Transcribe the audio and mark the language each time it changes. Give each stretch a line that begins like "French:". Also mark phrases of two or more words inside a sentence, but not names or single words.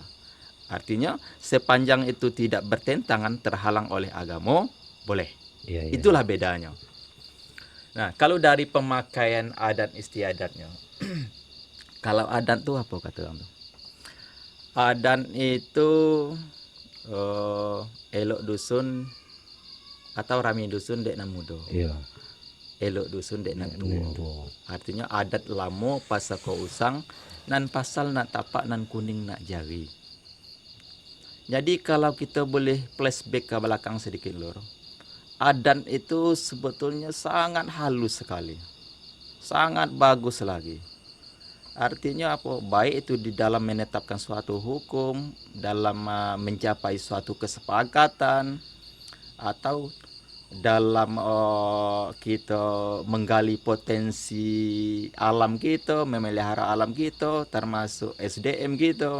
Indonesian: Artinya sepanjang itu tidak bertentangan terhalang oleh agama, boleh. Iya, iya. Itulah bedanya. Nah, kalau dari pemakaian adat istiadatnya, kalau adat tuh apa kata kamu?
Minangkabau: Adat itu elok dusun atau rami dusun dek nan mudo.
Indonesian: Iya.
Minangkabau: Elok dusun dek nan tuo.
Indonesian: Tuh.
Minangkabau: Artinya adat lamo pasako usang nan pasal nak tapak nan kuning nak jari.
Indonesian: Jadi kalau kita boleh flashback ke belakang sedikit lor, adat itu sebetulnya sangat halus sekali, sangat bagus lagi. Artinya apa? Baik itu di dalam menetapkan suatu hukum, dalam mencapai suatu kesepakatan, atau dalam kita menggali potensi alam kita, memelihara alam kita, termasuk SDM kita.